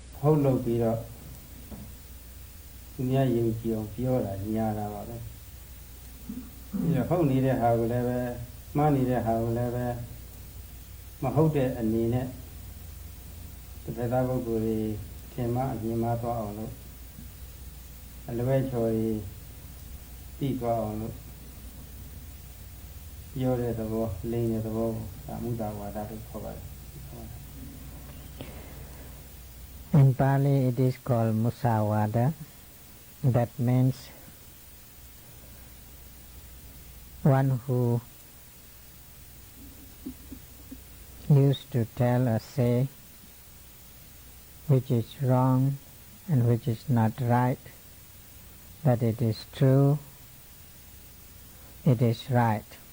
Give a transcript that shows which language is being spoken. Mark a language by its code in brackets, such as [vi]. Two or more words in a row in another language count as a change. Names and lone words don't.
[my] ဟုတ်လို့ပြီးတော့သူများယုံကြည်အောင်ပြောတာညာတာပါပဲပြီးတော့ဟုတ်နေတဲ့ဟာကိုလည်းပဲမှားနေတဲ့ဟာကိုလည်းပဲမဟုတ်တဲ့အနေနဲ့တစ်ဖက်သားပုဂ္ဂိုလ်တွေထင်မှအမြင်မှားသွားအောင်လို့အလွဲချော်တွေသိသွားအောင်လို့ပြောတဲ့သဘောလိမ်တဲ့သဘောဒါမုဒ္ဒဝါဒလို့ခေါ်ပါတယ် [en] In Pali it is called musawada. That means one who used to tell or say which is wrong and which is not right, that it is true, it is right,